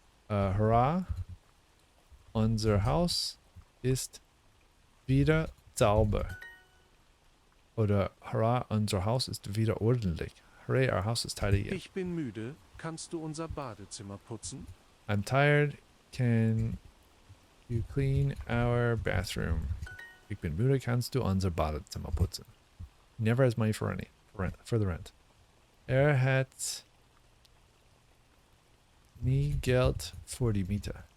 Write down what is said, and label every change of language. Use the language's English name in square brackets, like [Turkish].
[German] Hurra, unser Haus ist wieder sauber. Oder Hurra, unser Haus ist wieder ordentlich. [English] Hooray, our house is tidy again. [German] Ich bin müde. Kannst du unser Badezimmer putzen? [English] I'm tired. Can you clean our bathroom? [German] Ich bin müde. Kannst du unser Badezimmer putzen? [English] He never has money for the rent. [German] Hat nie Geld für die Miete.